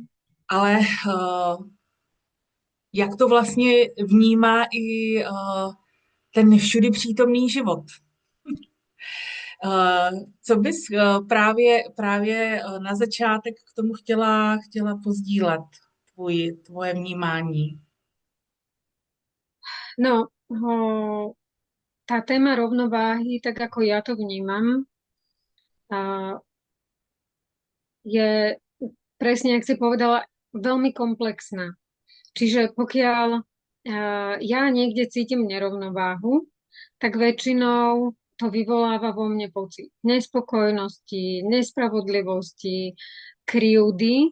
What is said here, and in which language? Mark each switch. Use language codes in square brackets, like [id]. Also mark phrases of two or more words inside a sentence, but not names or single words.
[cs] Ale jak to vlastně vnímá i ten všudy přítomný život? Co bys právě na začátek k tomu chtěla pozdílet, tvoje vnímání? [sk] No, tá téma rovnováhy, tak ako ja to vnímam, a je presne, jak si povedala, veľmi komplexná. Čiže pokiaľ ja niekde cítim nerovnováhu, tak väčšinou to vyvoláva vo mne pocit nespokojnosti, nespravodlivosti, krivdy.